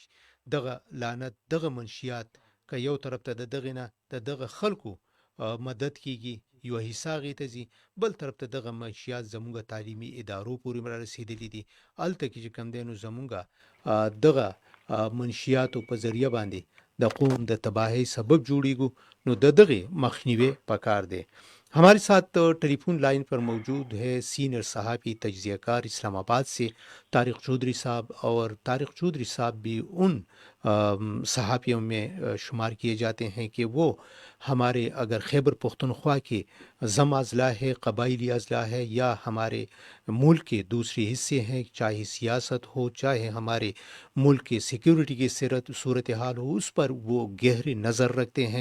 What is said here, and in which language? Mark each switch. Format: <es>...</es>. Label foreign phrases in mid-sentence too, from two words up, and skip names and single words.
<ps>دغه لعنت، دغه منشیات که یو طرف ته د دغې نه د دغه خلکو مدد کیږي، یو حصه هغې ته ځي، بل طرف ته دغه منشیات زمونږ تعلیمي ادارو پورې را رسېدلي دي. هلته کې چې کم دی نو زمونږ دغه منشیاتو په ذریعه باندې د قوم د تباہی سبب جوڑیگو، نو دغه مخنیوے پکار دے.</ps> <ur>ہمارے ساتھ ٹیلی فون لائن پر موجود ہے سینئر صحافی تجزیہ کار اسلام آباد سے طارق چودھری صاحب، اور طارق چودھری صاحب بھی ان صحافیوں میں شمار کیے جاتے ہیں کہ وہ ہمارے اگر خیبر پختونخوا کے ضم اضلاع ہے، قبائلی اضلاع ہے، یا ہمارے ملک کے دوسرے حصے ہیں، چاہے سیاست ہو، چاہے ہمارے ملک کے سیکیورٹی کی صورتحال ہو، اس پر وہ گہری نظر رکھتے ہیں.</ur>